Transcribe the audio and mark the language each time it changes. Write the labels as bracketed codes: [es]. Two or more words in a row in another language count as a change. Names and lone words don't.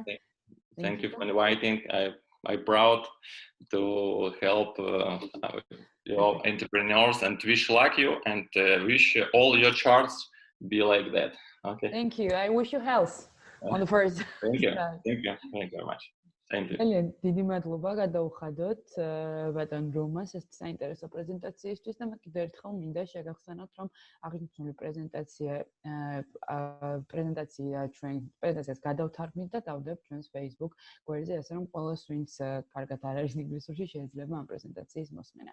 [en] Thank you for inviting. I'm proud to help your entrepreneurs and wish luck you and wish all your charts be like that. Okay. Thank you. I wish you health on the first. Thank you. Thank you. Thank you very much. Thank you. [ka] ძალიან დიდი მადლობა გადაუხადოთ ბატონ რომას ეს საინტერესო პრეზენტაციისთვის და მე კიდევ ერთხელ მინდა შეგახსენოთ, რომ აღნიშნული პრეზენტაციას გადავთარგმნით და დავდებთ ჩვენს Facebook გვერდზე, ასე რომ ყველას ვინც კარგად არ არის ინგლისურში შეიძლება ამ პრეზენტაციის მოსმენა.